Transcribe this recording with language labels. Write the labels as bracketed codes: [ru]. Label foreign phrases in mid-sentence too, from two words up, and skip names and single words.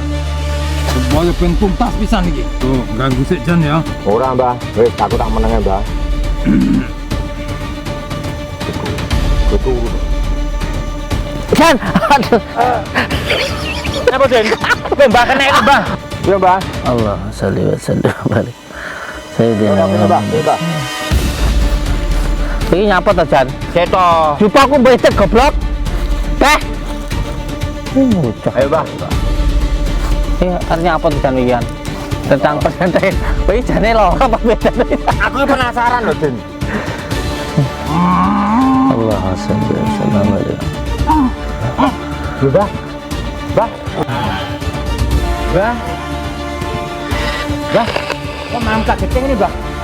[jv] Supaya ben tuntas pisan iki. Tuh, ganggu sik Jan ya. Ora, Mbah. Wis aku tak menenge, Mbah. Betul. Jan, aduh. Apa, Den? Mbah kena itu, Mbah. Iya, Mbah. [ar] الله صل وسلم balik. Sayyidina [jv] Mbah. Iki nyapa to, Jan? Seto. Jupuk aku becet goblok. Teh. Bocah. Ayo, Mbah. Artinya apa tuh Jan Wian? [id] Tentang pesantren. [jv] Wih, jane lho apa bedane? Aku penasaran loh, Den. [ar] الله صلى الله عليه [jv] Mbah. Mbah. Kok mangkat geceng ini, Mbah?